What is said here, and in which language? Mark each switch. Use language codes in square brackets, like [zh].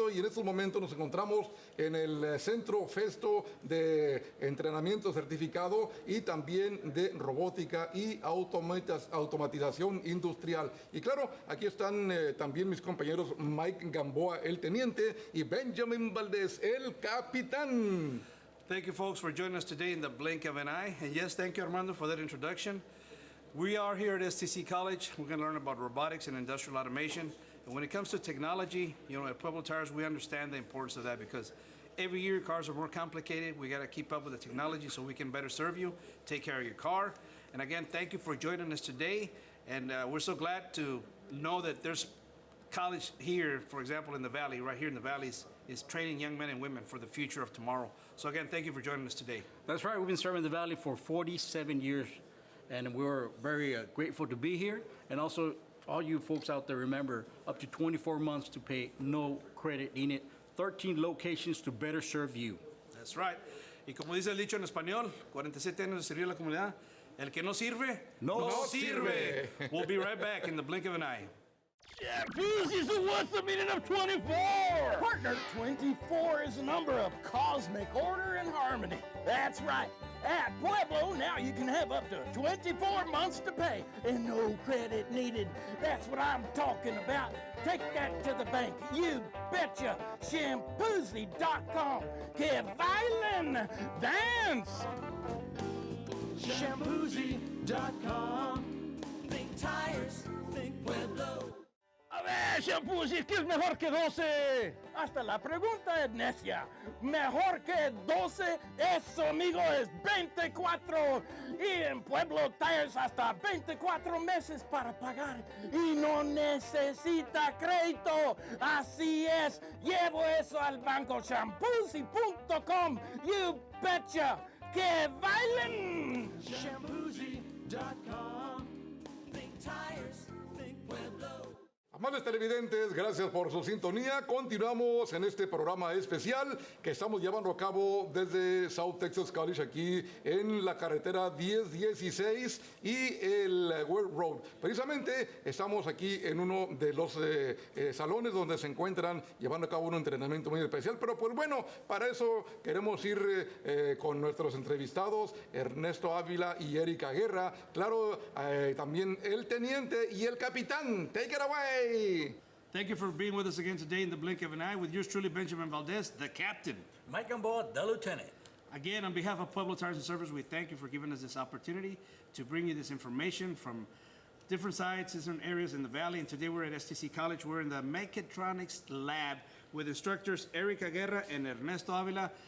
[es] Y en estos momentos nos encontramos en el Centro Festo de Entrenamiento Certificado y también de Robótica y Automatización Industrial. Y claro, aquí están también mis compañeros Mike Gamboa, el teniente, y Benjamin Valdez, el capitán. [en] Thank you, folks, for joining us today in the blink of an eye. And yes, thank you, Armando, for that introduction. We are here at STC College. We're going to learn about robotics and industrial automation. And when it comes to technology, at Pueblo Tires, we understand the importance of that because every year cars are more complicated. We got to keep up with the technology so we can better serve you, take care of your car. And again, thank you for joining us today. And we're so glad to know that there's college here, for example, in the Valley, right here in the Valleys, is training young men and women for the future of tomorrow. So again, thank you for joining us today. That's right. We've been serving the Valley for 47 years. And we're very grateful to be here. And also, all you folks out there, remember, up to 24 months to pay, no credit needed, 13 locations to better serve you. That's right. [es] Y como dice el dicho en español, 47 años de servir a la comunidad, el que no sirve, no sirve. [en] We'll be right back in the blink of an eye. Shampoozy, so what's the meaning of 24? Partner, 24 is a number of cosmic order and harmony. That's right. At Pueblo, now you can have up to 24 months to pay and no credit needed. That's what I'm talking about. Take that to the bank. You betcha. Shampoozy.com. [es] Que bailen. [en] Dance. [es] Shampoozy.com. [en] Think tires, think Pueblo. [es] A ver, Shampoozy, ¿qué es mejor que 12? Hasta la pregunta es necia. Mejor que 12, eso, amigo, es 24. Y en Pueblo Tires hasta 24 meses para pagar. Y no necesita crédito. Así es. Llevo eso al banco. Shampoozy.com. [en] You betcha. [es] ¡Que bailen! [en] Shampoozy.com. Think tires, think Pueblo. [es] Amables televidentes, gracias por su sintonía. Continuamos en este programa especial que estamos llevando a cabo desde South Texas College, aquí en la carretera 1016 y el Well Road. Precisamente estamos aquí en uno de los salones donde se encuentran llevando a cabo un entrenamiento muy especial. Pero pues bueno, para eso queremos ir con nuestros entrevistados, Ernesto Ávila y Erika Guerra. Claro, también el teniente y el capitán. [en] Take it away. Thank you for being with us again today in the blink of an eye with yours truly, Benjamin Valdez, the captain. Mike Gamboa, the lieutenant. Again, on behalf of Pueblo Tires and Service, we thank you for giving us this opportunity to bring you this information from different sites, different areas in the Valley. And today we're at STC College. We're in the Mechatronics Lab with instructors Erika Guerra and Ernesto Avila.